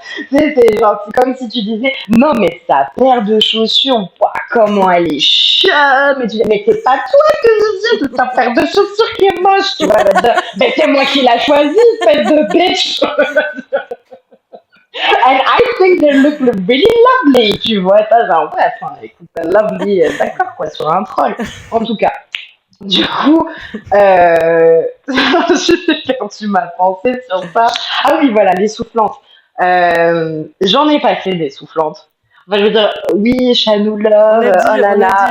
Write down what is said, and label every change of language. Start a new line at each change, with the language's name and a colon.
French: C'est genre, c'est comme si tu disais, non, mais sa paire de chaussures, ouah, comment elle est chum. Mais tu dis, mais c'est pas toi que je dis, c'est ta paire de chaussures qui est moche, tu vois. Elle va dire, mais c'est moi qui l'ai choisie, espèce de bitch.
English: And I think they look really lovely,
French: tu vois. Ça, genre, ouais, enfin, écoute, lovely, d'accord, quoi, sur un troll. En tout cas. Du coup, je sais perdu ma pensée sur ça. Ah oui, voilà, les soufflantes. J'en ai passé des soufflantes. Enfin, je veux dire, oui, Chanou Love, oh là On là.